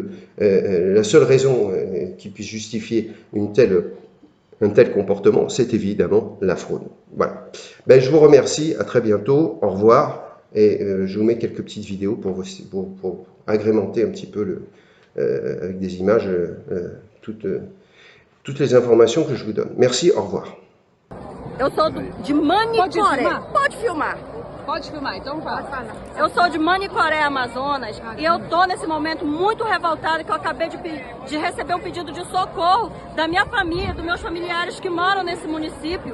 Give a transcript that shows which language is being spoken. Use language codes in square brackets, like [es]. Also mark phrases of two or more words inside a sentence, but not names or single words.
[fr] la seule raison qui puisse justifier un tel comportement, c'est évidemment la fraude. Voilà. Ben, je vous remercie, à très bientôt, au revoir, et je vous mets quelques petites vidéos pour agrémenter un petit peu avec des images toutes les informations que je vous donne. Merci, au revoir. [pt] Eu sou de Manicoré. Pode filmar. Pode filmar, então fala. Eu sou de Manicoré, Amazonas, e eu tô nesse momento muito revoltada que eu acabei de receber um pedido de socorro da minha família, dos meus familiares que moram nesse município.